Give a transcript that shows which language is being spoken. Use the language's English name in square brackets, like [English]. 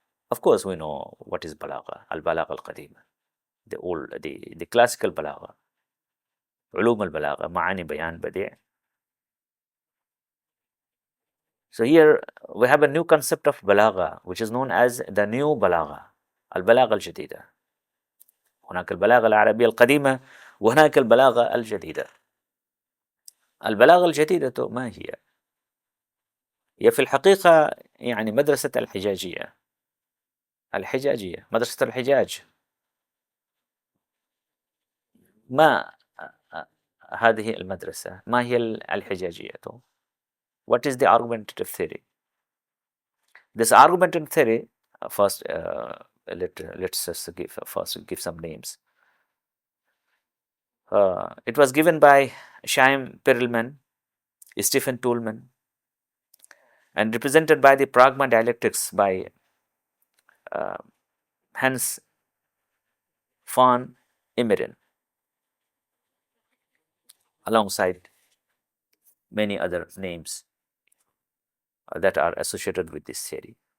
[English] Of course, we know what is balagha, al-balagha al-qadima, the classical balagha, ulum al-balagha, ma'ani, bayan, badi'. So here we have a new concept of balagha, which is known as the new balagha, al-balagha al-jadida. [Arabic] هناك البلاغة العربية القديمة وهناك البلاغة الجديدة. البلاغة الجديدة ما هي؟ هي في الحقيقة يعني مدرسة الحجاجية، مدرسة الحجاج. ما هذه المدرسة؟ ما هي الحجاجية؟ [English] What is the argumentative theory? This argumentative theory, first let's just give some names. It was given by Chaim Perelman, Stephen Toulmin, and represented by the pragma dialectics by Hans von Immeren, alongside many other names that are associated with this theory.